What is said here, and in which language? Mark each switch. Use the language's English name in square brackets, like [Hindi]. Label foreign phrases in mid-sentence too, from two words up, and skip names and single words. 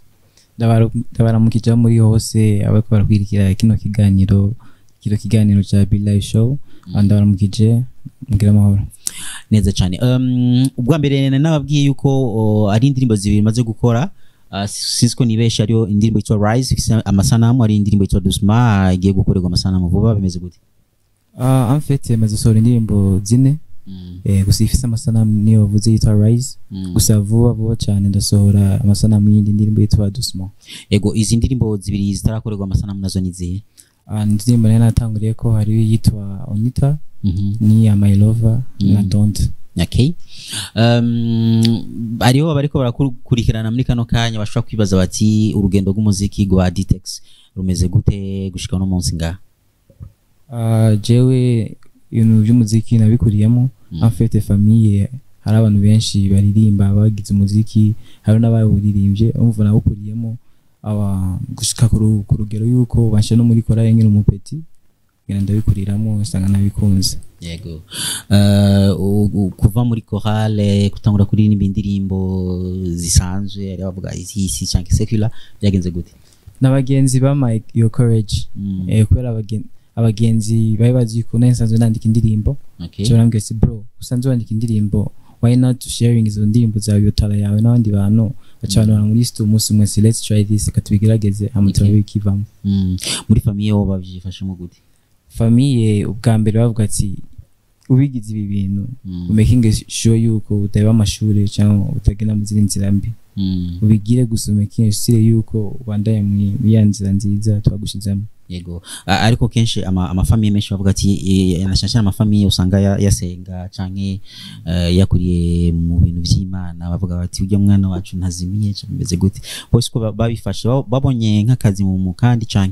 [Rundi] Ndabaramukije muri hose abariko barakwirikira kino kiganiro cha B Live Show. Ndabaramukije mugira amahoro. [Kinyarwanda] Neza cyane. [Rundi] Ubwa mbere nababwiye yuko ari indirimbo zibiri maze gukora. Sinsko nibesha ariyo indirimbo yitwa Rise ifise amasanamu, ari indirimbo yitwa Dusma igiye gukorerwa amasanamu vuba, bimeze gute? [French] En fait [Rundi] maze sora indirimbo zine. Gusa ifise amasanamu niyo vuze yitwa Rise. Gusa vuba cyane ndasohora amasanamu y'indi ndirimbo yitwa Dusma. Ego izi ndirimbo zibiri zitarakorerwa amasanamu nazo nizihe? Ndirimbo nari natanguriye ko hari yitwa Onita ni ya My Lover na Don't. Okay. Ariho bariko barakurikirana muri kano kanya bashobora kwibaza bati urugendo rw'umuziki rwa Dtex rumeze gute gushika no munsi ngaha? Jewe ibintu by'umuziki nabikuriyemo. [French] En fait [Rundi] famille hari abantu benshi baririmba bagize umuziki, hari n'abawuririmbye umva nawukuriyemo gushika ku rugero yuko bashe no muri korale nkiri umupeti ngenda ndabikuriramo usanga nabikunze. Yego. Kuva muri korale kutangura kuri n'ibindirimbo zisanzwe ari bavuga isi cyangwa secular byagenze gute? N'abagenzi ba Mike Your Courage kwera abagenzi bari bazi ko nsanzwe nandika indirimbo. Okay. Cyo nambwiye si bro usanzwe wandika indirimbo, [English] why not sharing [Rundi] izo ndirimbo zawe yotara yawe n'abandi bantu bacana muri stu umunsi umwe, [English] let's try this [Rundi] katubigerageze hamutara bikivamo. Muri famille wo bavyifashemo gute? Famille ubwa mbere bavuga ati ubigize ibi bintu [English] making sure [Rundi] yuko utaba amashuri cyangwa utagena mu zindi nzira mbi, ubigire gusa [English] making sure [Rundi] yuko wandaye mu yanzira nziza twagushizamo. Yego. Ariko kenshi amafamiye menshi bavuga ati yanashashana amafamiye usanga yasenga canke yakuriye mu bintu by'Imana bavuga bati ujya mwana wacu ntazimiye cyameze gute? Bose ko babifashe babonye nk'akazi mu mukandi canke